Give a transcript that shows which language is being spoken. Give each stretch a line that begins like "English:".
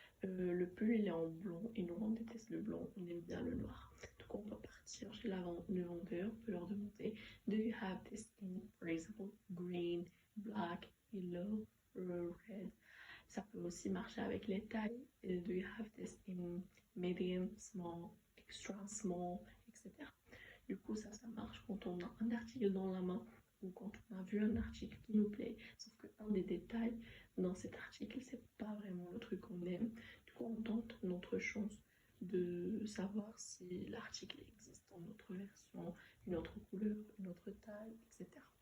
French: Le pull, il est en blond et nous, on déteste le blond, on aime bien le noir. Donc, on peut partir chez le vendeur, on peut leur demander
English: do you have this in, for example, green, black, yellow, red.
French: Ça peut aussi marcher avec les tailles.
English: Do you have this in medium, small, extra small, etc.
French: Du coup, ça marche quand on a un article dans la main ou quand on a vu un article qui nous plaît. Sauf qu'un des détails dans cet article, c'est pas vraiment le truc qu'on aime. Du coup, on tente notre chance de savoir si l'article existe dans notre version, une autre couleur, une autre taille, etc.